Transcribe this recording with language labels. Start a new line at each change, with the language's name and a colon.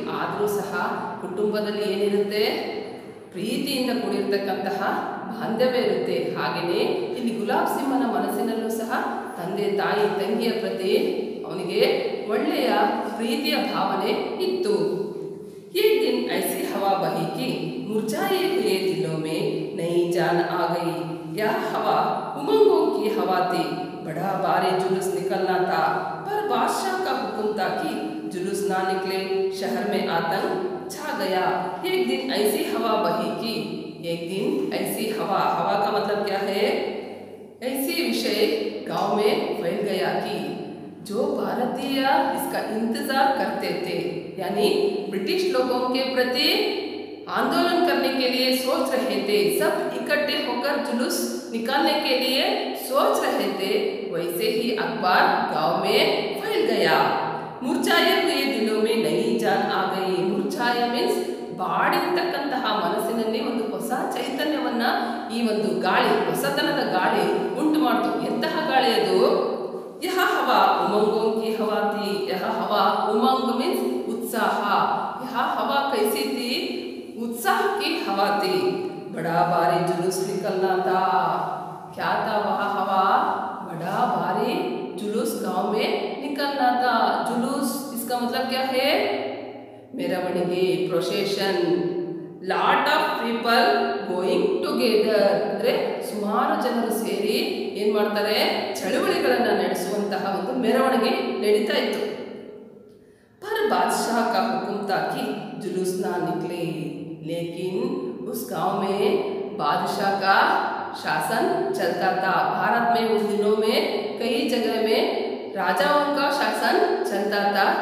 Kannada: ಆದರೂ ಸಹ ಕುಟುಂಬದಲ್ಲಿ ಏನಿರುತ್ತೆ? ಪ್ರೀತಿಯಿಂದ ಕೂಡಿರ್ತಕ್ಕಂತಹ ಬಾಂಧವ್ಯ ಇರುತ್ತೆ. ಹಾಗೆಯೇ ಇಲ್ಲಿ ಗುಲಾಬ್ ಸಿಂಹನ ಮನಸ್ಸಿನಲ್ಲೂ ಸಹ ತಂದೆ ತಾಯಿ ತಂಗಿಯ ಪ್ರತಿ ಅವನಿಗೆ ಒಳ್ಳೆಯ ಪ್ರೀತಿಯ ಭಾವನೆ ಇತ್ತು.
Hindi: एक दिन ऐसी हवा बही कि मुरझाए हुए दिलों में नई जान आ गई. यह हवा उमंगों की हवा थी. बड़ा भारी जुलूस निकलना था, पर बादशाह का हुक्म था कि जुलूस ना निकले. शहर में आतंक छा गया. एक दिन ऐसी हवा बही कि, एक दिन ऐसी हवा, हवा का मतलब क्या है? ऐसी विषय गांव में फैल गया कि जो भारतीय इसका इंतजार करते थे, यानी ब्रिटिश लोगों के प्रति आंदोलन करने के लिए सोच रहे थे, सब इकट्ठे होकर जुलूस निकालने के लिए सोच रहे थे, वैसे ही अखबार गांव में फैल गया. मुरझाए हुए दिलों में नई जान आ गई.
Kannada: मुरझाಯ ಮೀನ್ಸ್ ಬಾಡಿರ್ತಕ್ಕಂತಹ ಮನಸ್ಸಿನಲ್ಲಿ ಒಂದು ಹೊಸ ಚೈತನ್ಯವನ್ನ ಈ ಒಂದು ಗಾಳಿ, ಹೊಸತನದ ಗಾಳಿ ಉಂಟು ಮಾಡ್ತು. ಎಂತಹ ಗಾಳಿ ಅದು?
Hindi: यह हवा उमंगों की हवा थी. यह हवा, उमंग मीन्स उत्साह. यह हवा कैसी थी? उत्साह की हवा थी. बड़ा भारी जुलूस निकलना था. क्या था वह हवा? बड़ा भारी जुलूस गांव में निकलना था. जुलूस इसका मतलब क्या है?
Kannada: ಮೆರವಣಿಗೆ, procession.
English: lot of people going together
Kannada: ಅಂದ್ರೆ ಸುಮಾರು ಜನರು ಸೇರಿ ಏನ್ ಮಾಡ್ತಾರೆ? ಚಳುವಳಿಗಳನ್ನ ನಡೆಸುವಂತಹ ಒಂದು ಮೆರವಣಿಗೆ ನಡೀತಾ ಇತ್ತು.
Hindi: पर बादशाह का हुक्म था कि जुलूस ना निकले. लेकिन उस गांव में बादशाह का शासन चलता था. भारत में उस दिनों में कई जगह में राजाओं का शासन चलता था.